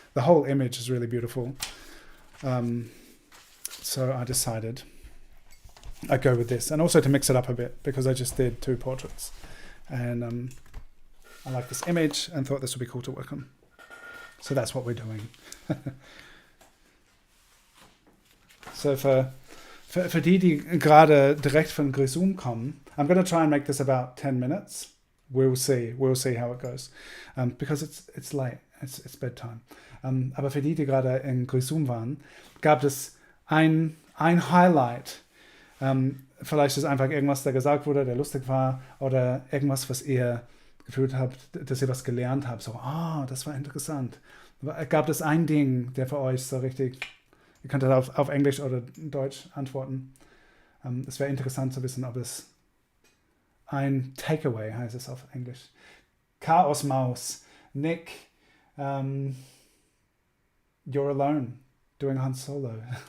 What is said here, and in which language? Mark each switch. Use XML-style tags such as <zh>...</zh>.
<en>The whole image is really beautiful. So I decided I'd go with this, and also to mix it up a bit because I just did 2 portraits, and I like this image and thought this would be cool to work on. So that's what we're doing.</en> <de>So für die gerade direkt von Grisum kommen,</de> <en>I'm going to try and make this about 10 minutes. We'll see how it goes, because it's late, it's bedtime.</en> <de>Aber für die gerade in Grisum waren, gab es ein Highlight. Vielleicht ist einfach irgendwas, der gesagt wurde, der lustig war, oder irgendwas, was ihr gefühlt habt, dass ihr was gelernt habt. So, das war interessant. Gab es ein Ding, der für euch so richtig, ihr könnt auf Englisch oder Deutsch antworten. Es wäre interessant zu wissen, ob es ein Takeaway heißt es auf Englisch.</de> <en>Chaos Maus, Nick, you're alone doing Han Solo.</en>